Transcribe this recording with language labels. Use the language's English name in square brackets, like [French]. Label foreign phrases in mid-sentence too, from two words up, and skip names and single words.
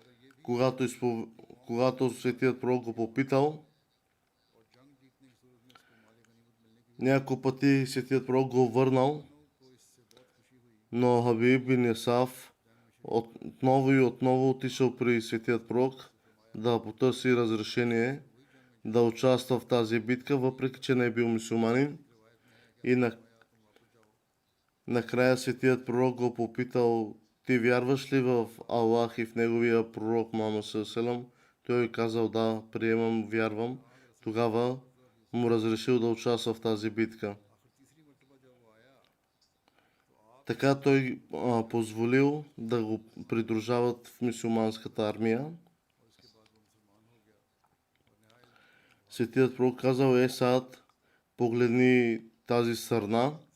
[Bulgarian] когато светият пророк го попитал, няколко пъти светият пророк го върнал, но Хабиб бин Ясаф отново и отново отишъл при светият пророк да потърси разрешение да участва в тази битка, въпреки че не е бил мюсюлманин. И накрая светият пророк го попитал: ти вярваш ли в Аллах и в неговия пророк Мухаммад саллаллаху. Той казал: да, приемам, вярвам. Тогава му разрешил да участва в тази битка. Така той позволил да го придружават в мюсюлманската армия. Светият пророк казал: Саад, погледни тази сърна.